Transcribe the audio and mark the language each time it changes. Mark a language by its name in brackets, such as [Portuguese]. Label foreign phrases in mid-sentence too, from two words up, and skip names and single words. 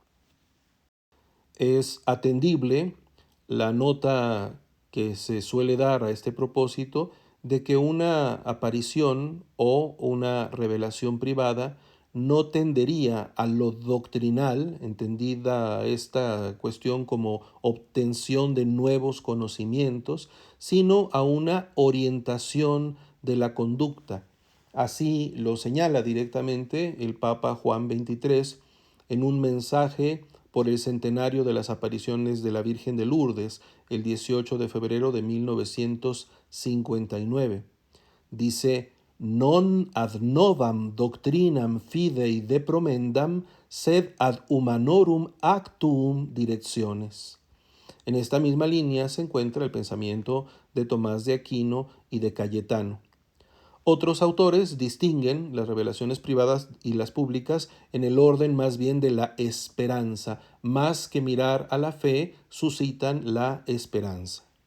[Spanish] Es atendible la nota que se suele dar a este propósito de que una aparición o una revelación privada no tendería a lo doctrinal, entendida esta cuestión como obtención de nuevos conocimientos, sino a una orientación de la conducta. Así lo señala directamente el Papa Juan XXIII en un mensaje por el centenario de las apariciones de la Virgen de Lourdes, el 18 de febrero de 1959. Dice: [Latin] non ad novam doctrinam fidei depromendam, sed ad humanorum actuum directiones. [Spanish] En esta misma línea se encuentra el pensamiento de Tomás de Aquino y de Cayetano. Otros autores distinguen las revelaciones privadas y las públicas en el orden más bien de la esperanza. Más que mirar a la fe, suscitan la esperanza.